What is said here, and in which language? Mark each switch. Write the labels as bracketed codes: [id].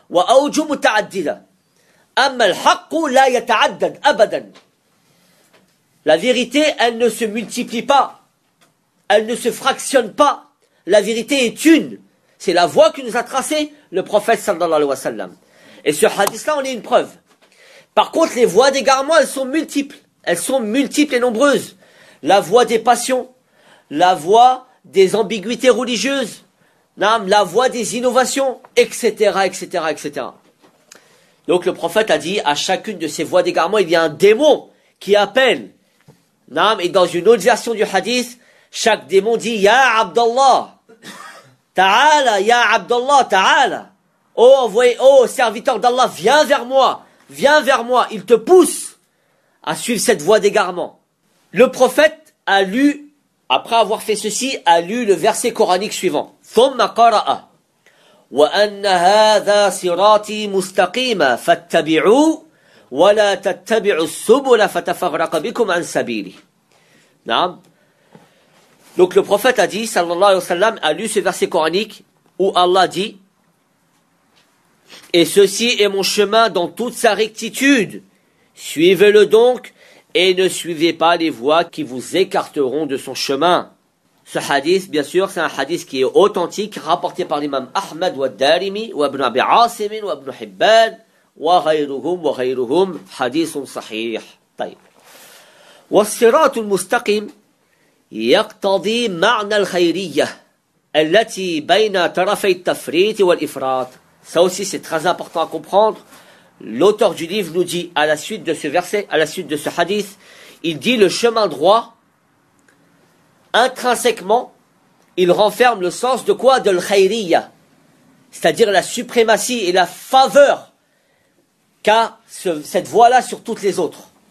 [ar] وأوجه متعددة أما الحق لا يتعدد أبدا. [fr] La vérité, elle ne se multiplie pas, elle ne se fractionne pas, la vérité est une. C'est la voie que nous a tracée le prophète [ar] sallallahu alayhi wa sallam, [fr] et ce hadith là en est une preuve. Par contre, les voies d'égarement, elles sont multiples et nombreuses. La voie des passions, la voie des ambiguïtés religieuses, la voie des innovations, etc., etc., etc. Donc le prophète a dit, à chacune de ces voies d'égarement, il y a un démon qui appelle. Et dans une autre version du hadith, chaque démon dit, [ar] Ya Abdallah, ta'ala, Ya Abdallah, ta'ala. [fr] Oh, envoyé, oh, serviteur d'Allah, viens vers moi, il te pousse à suivre cette voie d'égarement. Le prophète a lu, après avoir fait ceci, a lu le verset coranique suivant. [ar] ثم قرأ وأن هذا صراطي مستقيما فاتبعوا ولا تتبعوا السبل فتفرق بكم عن سبيلي. نعم. [fr] Donc le prophète a dit, [ar] sallallahu alayhi wa sallam, [fr] a lu ce verset coranique où Allah dit, et ceci est mon chemin dans toute sa rectitude, suivez-le donc et ne suivez pas les voies qui vous écarteront de son chemin. Ce hadith, bien sûr, c'est un hadith qui est authentique, rapporté par l'imam Ahmad wa Darimi, wa Ibn Abi Asim, wa Ibn Hibban, [ar] wa ghayruhum, hadithun sahih. طيب. والصراط المستقيم يقتضي معنى الخيرية التي بين طرفي التفريط والإفراط. [fr] Ça aussi, c'est très important à comprendre. L'auteur du livre nous dit, à la suite de ce verset, à la suite de ce hadith, il dit le chemin droit, intrinsèquement, il renferme le sens de quoi ? De l'khayriya, c'est-à-dire la suprématie et la faveur qu'a cette voie-là sur toutes les autres.